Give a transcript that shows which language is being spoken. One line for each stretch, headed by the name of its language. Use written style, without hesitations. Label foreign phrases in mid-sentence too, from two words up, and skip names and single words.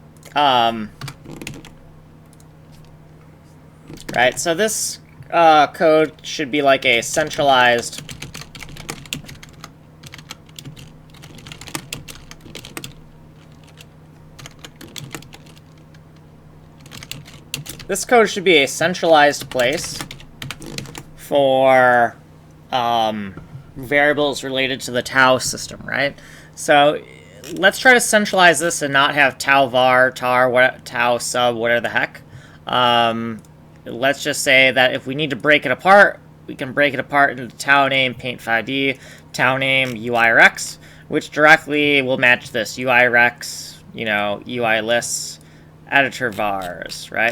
English: Right, so this code should be like a centralized place for variables related to the tau system, right? So let's try to centralize this and not have tau var, tau sub, whatever the heck. Let's just say that if we need to break it apart, we can break it apart into Tauname PAINT5D, Tauname Uilists, which directly will match this Uilists, Uilists, editor vars, right?